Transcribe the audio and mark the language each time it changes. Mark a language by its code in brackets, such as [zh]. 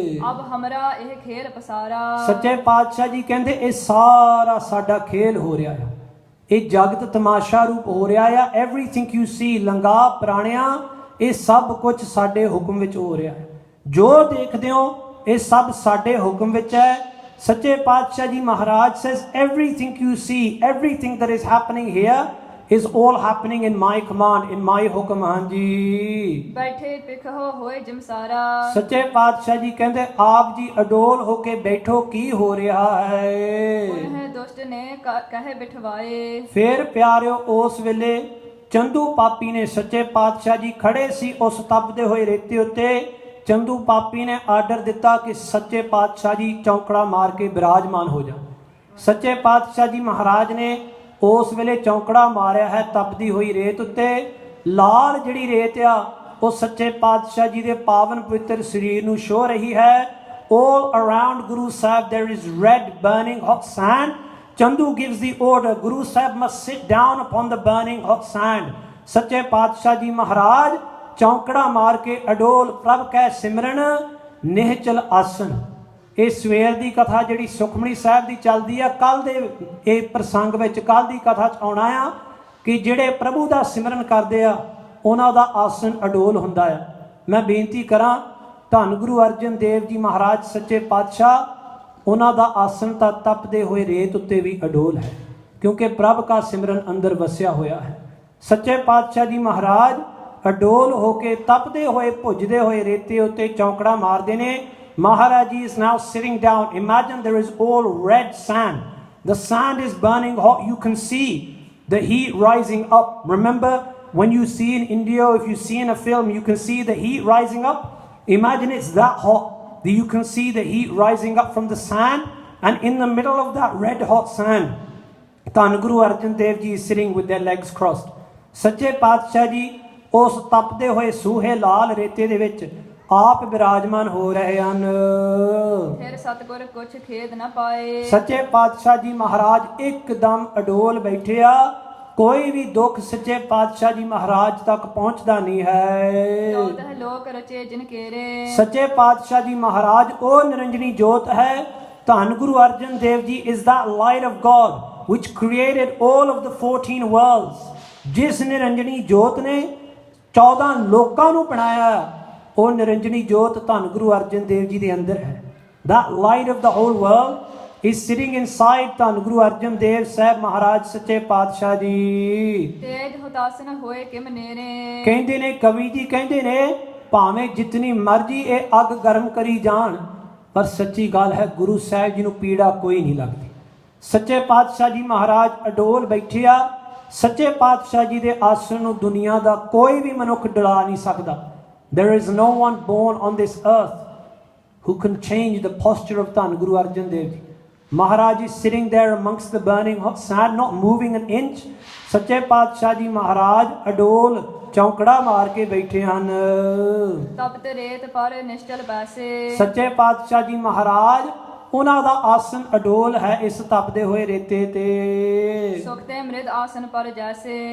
[pa] ਅਬ ਹਮਰਾ ਇਹ ਖੇਲ ਪਸਾਰਾ। ਸੱਚੇ ਪਾਤਸ਼ਾਹ ਜੀ ਕਹਿੰਦੇ ਇਹ ਸਾਰਾ ਸਾਡਾ ਖੇਲ ਹੋ ਰਿਹਾ ਆ, ਇਹ ਜਗਤ ਤਮਾਸ਼ਾ ਰੂਪ ਹੋ ਰਿਹਾ ਆ। [en] everything you see [pa] ਲੰਗਾ ਪ੍ਰਾਣਿਆ ਇਹ ਸਭ ਕੁਝ ਸਾਡੇ ਹੁਕਮ ਵਿੱਚ ਹੋ ਰਿਹਾ ਹੈ। ਜੋ ਦੇਖਦੇ ਹੋ ਇਹ ਸਭ ਸਾਡੇ ਹੁਕਮ ਵਿੱਚ ਹੈ। [en] ਸੱਚੇ ਪਾਤਸ਼ਾਹ ਜੀ ਮਹਾਰਾਜ says everything you see, everything that is happening here is all happening in my command, in my hukam. [pa] ਹਾਂਜੀ ਬੈਠੇ ਪਿਖੋ ਹੋਏ ਜਿਮਸਾਰਾ। ਸੱਚੇ ਪਾਤਸ਼ਾਹ ਜੀ ਕਹਿੰਦੇ ਆਪ ਜੀ ਅਡੋਲ ਹੋ ਕੇ ਬੈਠੋ ਕੀ ਹੋ ਰਿਹਾ ਹੈ। ਉਹਨੇ ਦੁਸ਼ਟ ਨੇ ਕਹੇ ਬਿਠਵਾਏ। ਫਿਰ ਪਿਆਰਿਓ ਉਸ ਵੇਲੇ ਚੰਦੂ ਪਾਪੀ ਨੇ ਸੱਚੇ ਪਾਤਸ਼ਾਹ ਜੀ ਖੜੇ ਸੀ ਉਸ ਤਪਦੇ ਹੋਏ ਰੇਤੇ ਉੱਤੇ। ਚੰਦੂ ਪਾਪੀ ਨੇ ਆਰਡਰ ਦਿੱਤਾ ਕਿ ਸੱਚੇ ਪਾਤਸ਼ਾਹ ਜੀ ਚੌਂਕੜਾ ਮਾਰ ਕੇ ਬਿਰਾਜਮਾਨ ਹੋ ਜਾ। ਸੱਚੇ ਪਾਤਸ਼ਾਹ ਜੀ ਮਹਾਰਾਜ ਨੇ ਉਸ ਵੇਲੇ ਚੌਂਕੜਾ ਮਾਰਿਆ ਹੈ ਤਪਦੀ ਹੋਈ ਰੇਤ ਉੱਤੇ। ਲਾਲ ਜਿਹੜੀ ਰੇਤ ਆ ਉਹ ਸੱਚੇ ਪਾਤਸ਼ਾਹ ਜੀ ਦੇ ਪਾਵਨ ਪਵਿੱਤਰ ਸਰੀਰ ਨੂੰ ਛੋਹ ਰਹੀ ਹੈ। [en] all around Guru Sahib there is red burning hot sand. Chandu gives the order, Guru Sahib must sit down upon the burning hot sand. [pa] ਸੱਚੇ ਪਾਤਸ਼ਾਹ ਜੀ ਮਹਾਰਾਜ ਚੌਂਕੜਾ ਮਾਰ ਕੇ ਅਡੋਲ ਪ੍ਰਭ ਕੈ ਸਿਮਰਨ ਨਿਹਚਲ ਆਸਨ। ਇਹ ਸਵੇਰ ਦੀ ਕਥਾ ਜਿਹੜੀ ਸੁਖਮਨੀ ਸਾਹਿਬ ਦੀ ਚੱਲਦੀ ਆ, ਕੱਲ ਦੇ ਇਹ ਪ੍ਰਸੰਗ ਵਿੱਚ ਕੱਲ ਦੀ ਕਥਾ 'ਚ ਆਉਣਾ ਆ ਕਿ ਜਿਹੜੇ ਪ੍ਰਭੂ ਦਾ ਸਿਮਰਨ ਕਰਦੇ ਆ ਉਹਨਾਂ ਦਾ ਆਸਨ ਅਡੋਲ ਹੁੰਦਾ ਆ। ਮੈਂ ਬੇਨਤੀ ਕਰਾਂ ਧੰਨ ਗੁਰੂ ਅਰਜਨ ਦੇਵ ਜੀ ਮਹਾਰਾਜ ਸੱਚੇ ਪਾਤਸ਼ਾਹ ਉਹਨਾਂ ਦਾ ਆਸਨ ਤਾਂ ਤਪਦੇ ਹੋਏ ਰੇਤ ਉੱਤੇ ਵੀ ਅਡੋਲ ਹੈ, ਕਿਉਂਕਿ ਪ੍ਰਭ ਕਾ ਸਿਮਰਨ ਅੰਦਰ ਵਸਿਆ ਹੋਇਆ ਹੈ। ਸੱਚੇ ਪਾਤਸ਼ਾਹ ਜੀ ਮਹਾਰਾਜ ਅਡੋਲ ਹੋ ਕੇ ਤਪਦੇ ਹੋਏ ਭੁੱਜਦੇ ਹੋਏ ਰੇਤੇ ਉੱਤੇ ਚੌਂਕੜਾ ਮਾਰਦੇ ਨੇ। [en] Maharaj is now sitting down. Imagine there is all red sand. The sand is burning hot. You can see the heat rising up. Remember when you see in India, if you see in a film, you can see the heat rising up. Imagine it's that hot. You can see the heat rising up from the sand, and in the middle of that red hot sand, Dhan Guru Arjan Dev Ji is sitting with their legs crossed. [pa] Sache Paatshah Ji ਉਸ ਤਪਦੇ ਹੋਏ ਸੂਹੇ ਲਾਲ ਰੇਤੇ ਦੇ ਵਿੱਚ ਆਪ ਬਿਰਾਜਮਾਨ ਹੋ ਰਹੇ ਹਨ। ਫਿਰ ਸਤਿਗੁਰ ਕੁਛ ਖੇਦ ਨਾ ਪਾਏ। ਸੱਚੇ ਪਾਤਸ਼ਾਹ ਜੀ ਮਹਾਰਾਜ ਇੱਕਦਮ ਅਡੋਲ ਬੈਠੇ ਆ। ਕੋਈ ਵੀ ਦੁੱਖ ਸੱਚੇ ਪਾਤਸ਼ਾਹ ਜੀ ਮਹਾਰਾਜ ਤੱਕ ਪਹੁੰਚਦਾ ਨਹੀਂ ਹੈ। ਜੋਤ ਹੈ ਲੋਕ ਰਚੇ ਜਿਨ ਕੇਰੇ। ਸੱਚੇ ਪਾਤਸ਼ਾਹ ਜੀ ਮਹਾਰਾਜ ਉਹ ਨਿਰੰਜਨੀ ਜੋਤ ਹੈ। [en] ਧੰਨ Guru Arjan Dev ji is that light of God which created all of the 14 worlds। [pa] ਜਿਸ ਨਿਰੰਜਨੀ ਜੋਤ ਨੇ 14 ਲੋਕਾਂ ਨੂੰ ਬਣਾਇਆ, ਉਹ ਨਿਰੰਜਨੀ ਜੋਤ ਧੰਨ ਗੁਰੂ ਅਰਜਨ ਦੇਵ ਜੀ ਦੇ ਅੰਦਰ ਹੈ। [en] That light of the whole world is sitting inside ਧੰਨ ਗੁਰੂ ਅਰਜਨ ਦੇਵ ਸਾਹਿਬ ਮਹਾਰਾਜ ਸੱਚੇ ਪਾਤਸ਼ਾਹ ਜੀ। [pa] ਤੇਜ ਹੁਤਾਸਨ ਹੋਏ ਕਿਮ ਨੇਰੇ। ਕਹਿੰਦੇ ਨੇ ਕਵੀ ਜੀ ਕਹਿੰਦੇ ਨੇ ਭਾਵੇਂ ਜਿਤਨੀ ਮਰਜ਼ੀ ਇਹ ਅੱਗ ਗਰਮ ਕਰੀ ਜਾਣ, ਪਰ ਸੱਚੀ ਗੱਲ ਹੈ ਗੁਰੂ ਸਾਹਿਬ ਜੀ ਨੂੰ ਪੀੜਾ ਕੋਈ ਨਹੀਂ ਲੱਗਦੀ। ਸੱਚੇ ਪਾਤਸ਼ਾਹ ਜੀ ਮਹਾਰਾਜ ਅਡੋਲ ਬੈਠੇ ਆ। ਸੱਚੇ ਪਾਤਸ਼ਾਹ ਜੀ ਦੇ ਆਸਣ ਨੂੰ ਦੁਨੀਆ ਦਾ ਕੋਈ ਵੀ ਮਨੁੱਖ ਡਲਾ ਨਹੀਂ ਸਕਦਾ। [en] There is no one born on this earth who can change the posture of ਧੰਨ Guru Arjan Dev ji. Maharaj is sitting there amongst the burning hot sand, not moving an inch. [pa] ਸੱਚੇ ਪਾਤਸ਼ਾਹ ਜੀ ਮਹਾਰਾਜ ਅਡੋਲ ਚੌਂਕੜਾ ਮਾਰ ਕੇ ਬੈਠੇ ਹਨ। ਤਪਤ ਰੇਤ ਪਰ ਨਿਸ਼ਚਲ ਬੈਸੇ। ਸੱਚੇ ਪਾਤਸ਼ਾਹ ਜੀ ਮਹਾਰਾਜ ਉਹਨਾਂ ਦਾ ਆਸਨ ਅਡੋਲ ਹੈ ਇਸ ਤਪਦੇ ਹੋਏ ਰੇਤੇ ਤੇ। ਸੁਖ ਤੇ ਮ੍ਰਿਦ ਆਸਨ ਪਰ ਜੈਸੇ।